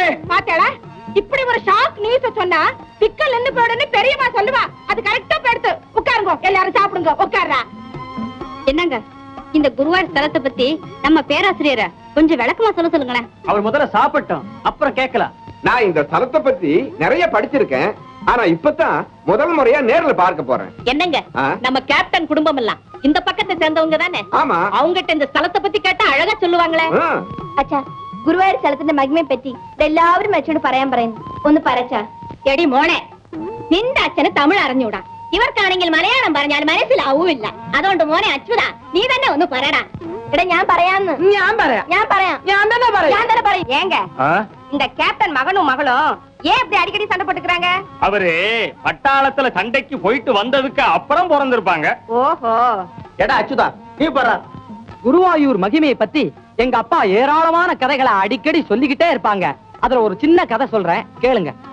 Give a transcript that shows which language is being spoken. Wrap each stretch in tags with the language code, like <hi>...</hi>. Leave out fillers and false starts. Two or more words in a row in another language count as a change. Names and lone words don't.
<ta>பாத்தேடா இப்படி ஒரு</ta> <en>shock news</en> <ta>சொன்னா விக்கல் என்ன போடுன்னு பெரியம்மா சொல்லுவா அது கரெக்டா படுத்து உட்காருங்க எல்லாரும் சாப்பிடுங்க உட்கார்றா என்னங்க இந்த குருவாயூர் ஸ்தலத்தை பத்தி நம்ம பேராசிரியரை கொஞ்சம் விளக்கமா சொல்லுங்களேன் அவர் முதல்ல சாப்பிட்டோம் அப்புறம் கேட்கலாம் நான் இந்த ஸ்தலத்தை பத்தி நிறைய படிச்சிருக்கேன் ஆனா இப்பதான் முதல் முறையா நேர்ல பார்க்க போறேன் என்னங்க நம்ம கேப்டன் குடும்பம் எல்லாம் இந்த பக்கத்தை சேர்ந்தவங்க தானே ஆமா அவங்கிட்ட இந்த ஸ்தலத்தை பத்தி கேட்டா அழகா சொல்லுவாங்களே</ta> <ml>അച്ഛാ ഗുരുവായൂർ സ്ഥലത്തിന്റെ മഹിമയെ പറ്റി എല്ലാവരും അച്ഛനോട് പറയാൻ പറയുന്നു ഒന്ന് പറച്ചാ എടി മോനെ നിന്റെ അച്ഛന് തമിഴ് അറിഞ്ഞൂടാ ഇവർക്കാണെങ്കിൽ മലയാളം പറഞ്ഞാൽ മനസ്സിലാവൂല്ല അതുകൊണ്ട് മോനെ അച്യുത നീ തന്നെ ഒന്ന് പറയടാ എടാ ഞാൻ പറയാന്ന് ഞാൻ പറയാം ഞാൻ തന്നെ പറയും</ml> <ta>ஏங்க இந்த கேப்டன் மகனும் மகளும் ஏன் இப்படி அடிக்கடி சண்டை போட்டுக்கறாங்க அவரு பட்டாளத்துல சண்டைக்கு போயிட்டு வந்ததுக்கு அப்புறம் பிறந்திருப்பாங்க ஓஹோ எடா அச்சுதா நீ பாரு குருவாயூர் மகிமையை பத்தி எங்க அப்பா ஏராளமான கதைகளை அடிக்கடி சொல்லிக்கிட்டே இருப்பாங்க அதுல ஒரு சின்ன கதை சொல்றேன் கேளுங்க</ta>